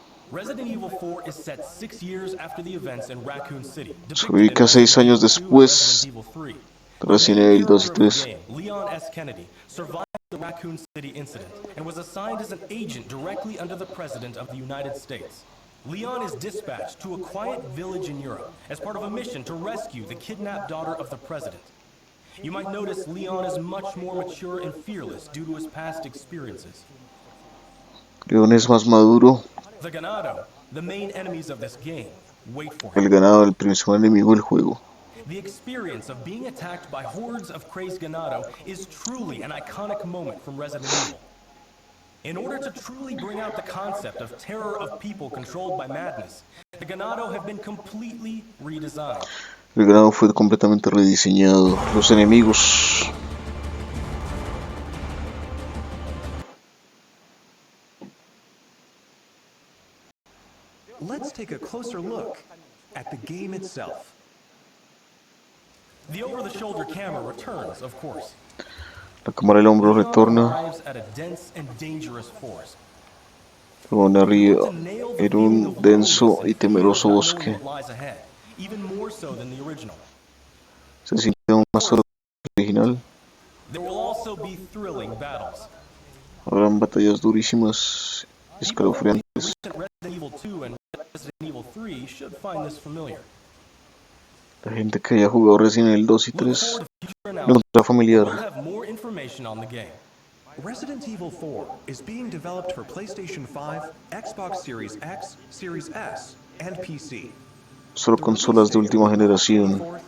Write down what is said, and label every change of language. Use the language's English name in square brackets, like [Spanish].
[English] Resident Evil 4 is set 6 years after the events in Raccoon City. [Spanish] Se ubica 6 años después de Resident Evil 2 y 3. [English] Leon S. Kennedy survived the Raccoon City incident and was assigned as an agent directly under the President of the United States. Leon is dispatched to a quiet village in Europe as part of a mission to rescue the kidnapped daughter of the President. You might notice Leon is much more mature and fearless due to his past experiences. [Spanish] Leon es más maduro. [English] The Ganado, the main enemies of this game, wait for [Spanish] El [English] him. [Spanish] ganado, el principal enemigo del juego. [English] The experience of being attacked by hordes of crazed Ganado is truly an iconic moment from Resident Evil. In order to truly bring out the concept of terror of people controlled by madness, the Ganado have been completely redesigned. [Spanish] El ganado fue completamente rediseñado. Los enemigos. [English] Let's take a closer look at the game itself. The over-the-shoulder camera returns, of course. [Spanish] La cámara del hombro [English] Leon [Spanish] retorna. [English] arrives at a dense and dangerous forest. [Spanish] Leon arriba en un denso y temeroso bosque. [English] Even more so than the original. [Spanish] Se siente aún más solo que el original. [English] There will also be thrilling battles. [Spanish] Habrán batallas durísimas, escalofriantes. [English] Recent Resident Evil 2 and Resident Evil 3 should find this familiar. [Spanish] La gente que haya jugado Resident Evil 2 y 3 lo encontrará familiar. [English] We'll have more information on the game. Resident Evil 4 is being developed for PlayStation 5, Xbox Series X, Series S, and PC. [Spanish] Solo consolas de última generación.